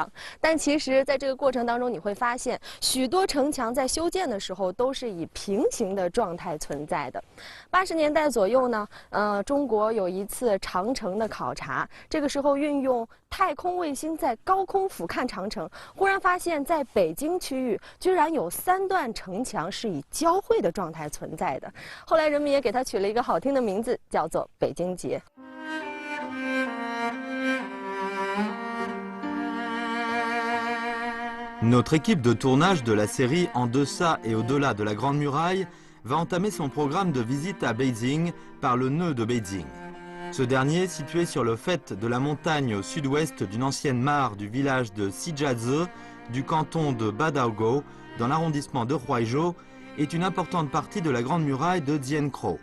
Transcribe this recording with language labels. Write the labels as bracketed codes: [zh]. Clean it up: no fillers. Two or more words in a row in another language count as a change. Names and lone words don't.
[zh] 但其实，在这个过程当中，你会发现许多城墙在修建的时候都是以平行的状态存在的。80年代左右呢，中国有一次长城的考察，这个时候运用太空卫星在高空俯瞰长城，忽然发现在北京区域居然有3段城墙是以交汇的状态存在的。后来人们也给它取了一个好听的名字，叫做北京节。 [fr] Notre équipe de tournage de la série En deçà et au-delà de la Grande Muraille va entamer son programme de visite à Beijing par le nœud de Beijing. Ce dernier, situé sur le faîte de la montagne au sud-ouest d'une ancienne mare du village de Shijiazhe, du canton de Badaogo, dans l'arrondissement de Huaizhou, est une importante partie de la Grande Muraille de Diankrao.